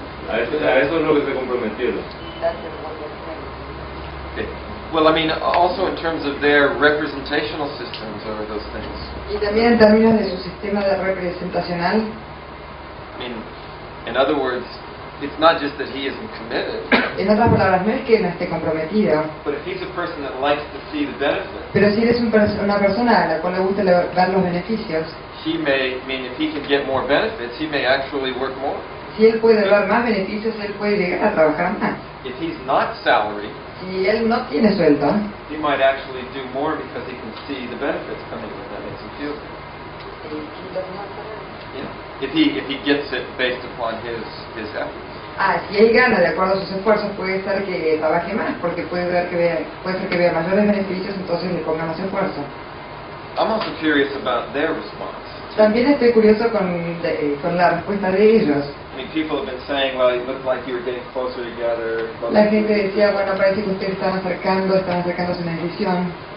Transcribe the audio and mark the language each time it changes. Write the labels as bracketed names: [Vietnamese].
[Spanish] A eso es lo que se comprometieron. [English] Okay. Well, I mean, also in terms of their representational systems or those things. [Spanish] Y también en términos de su sistema de representacional. [English] I mean, in other words, it's not just that he isn't committed. [Spanish] En otras palabras, no es que no esté comprometido. [English] But if he's a person that likes to see the benefits. [Spanish] Pero si eres una persona a la cual le gusta ver los beneficios. [English] He may, I mean, if he can get more benefits, he may actually work more. [Spanish] Si él puede ver más beneficios, él puede llegar a trabajar más. [English] If he's not salaried, [Spanish] si él no tiene sueldo, [English] he might actually do more because he can see the benefits coming with that. Makes him feel good. Yeah. If he gets it based upon his efforts. [Spanish] Si él gana de acuerdo a sus esfuerzos, puede ser que trabaje más, porque puede ser que vea mayores beneficios, entonces le ponga más esfuerzo. [English] I'm also curious about their response. [Spanish] También estoy curioso con la respuesta de ellos. [English] I mean, people have been saying, well, it looked like you were getting closer together. [Spanish] La gente decía, bueno, parece que ustedes están acercándose a una decisión.